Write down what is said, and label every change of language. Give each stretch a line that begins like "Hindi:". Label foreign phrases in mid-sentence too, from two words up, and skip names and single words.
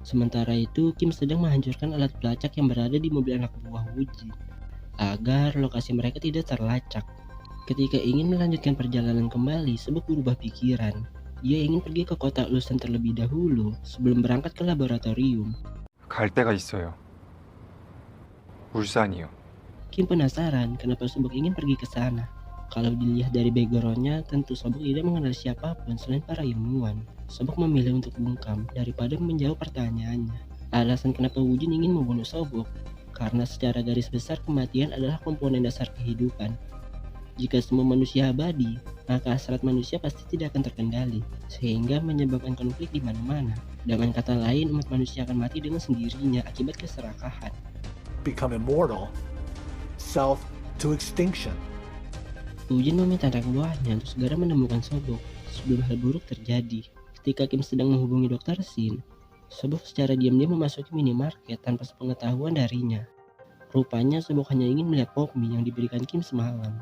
Indonesian: Sementara itu, Kim sedang menghancurkan alat pelacak yang berada di mobil anak buah Wujin, agar lokasi mereka tidak terlacak. Ketika ingin melanjutkan perjalanan kembali, Sobok berubah pikiran. Dia ingin pergi ke kota Ulsan terlebih dahulu sebelum berangkat ke laboratorium.
Korean: 갈 데가 있어요. 울산이요.
Indonesian: Kim penasaran kenapa Sobok ingin pergi ke sana. Kalau dilihat dari backgroundnya, tentu Sobok tidak mengenal siapapun selain para ilmuwan. Sobok memilih untuk bungkam daripada menjawab pertanyaannya. Alasan kenapa Wujin ingin membunuh Sobok, karena secara garis besar kematian adalah komponen dasar kehidupan. Jika semua manusia abadi, maka hasrat manusia pasti tidak akan terkendali, sehingga menyebabkan konflik di mana-mana. Dengan kata lain, umat manusia akan mati dengan sendirinya akibat keserakahan.
English: Become immortal, self to extinction.
Indonesian: Wujin meminta anak buahnya untuk segera menemukan Sobok sebelum hal buruk terjadi. Ketika Kim sedang menghubungi Dr. Shin, Sobok secara diam-diam memasuki minimarket tanpa sepengetahuan darinya. Rupanya Sobok hanya ingin melihat pop mie yang diberikan Kim semalam.